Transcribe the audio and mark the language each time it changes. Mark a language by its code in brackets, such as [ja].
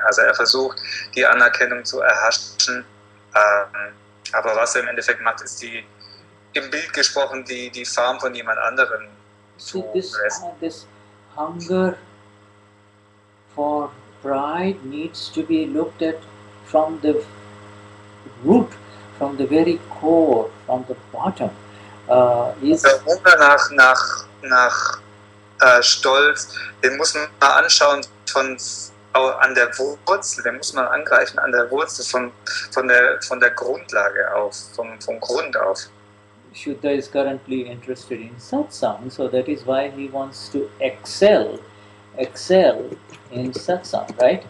[de] Also er versucht, die Anerkennung zu erhaschen, aber was er im Endeffekt macht, ist im Bild gesprochen die Farm von jemand anderem zu fressen. [en] This hunger for pride needs to be looked at from the root, from the very core, from the bottom. [de] Der Hunger nach Stolz, den muss man mal anschauen an der Wurzel, den muss man angreifen an der Wurzel von der Grundlage auf, vom Grund auf. [en] Shuddha is currently interested in satsang, so that is why he wants to excel in satsang, right?